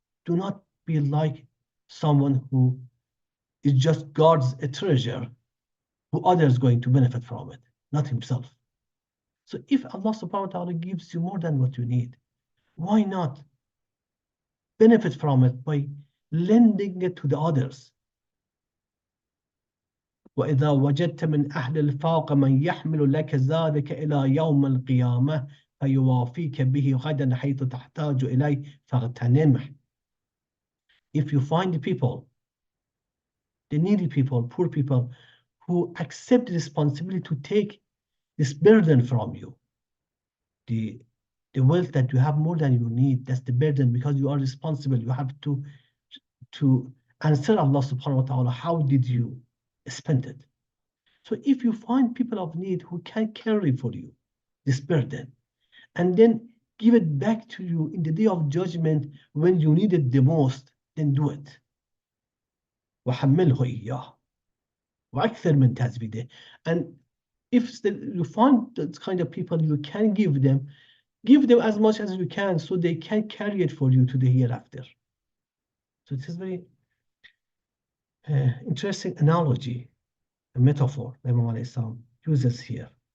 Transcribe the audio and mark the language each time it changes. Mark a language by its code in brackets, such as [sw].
[en] Do not be like someone who is just guards a treasure who others are going to benefit from it, not himself. So if Allah subhanahu wa ta'ala gives you more than what you need, why not benefit from it by lending it to the others? [ar] وإذا وجدت من أهل الفاقة من يحمل لك ذلك إلى يوم القيامة فيوافيك به غدا حيث تحتاج إليه فاغتنمه. [en] If you find the people, the needy people, poor people, who accept the responsibility to take this burden from you, the wealth that you have more than you need, that's the burden, because you are responsible. You have to answer Allah subhanahu wa ta'ala, how did you spend it? So if you find people of need who can carry for you this burden and then give it back to you in the day of judgment when you need it the most, then do it. [ar] وحمله إياه وأكثر من تزويده. [en] And if you find that kind of people you can give them as much as you can so they can carry it for you to the hereafter. So it is very Interesting analogy, a metaphor Imam Ali uses here.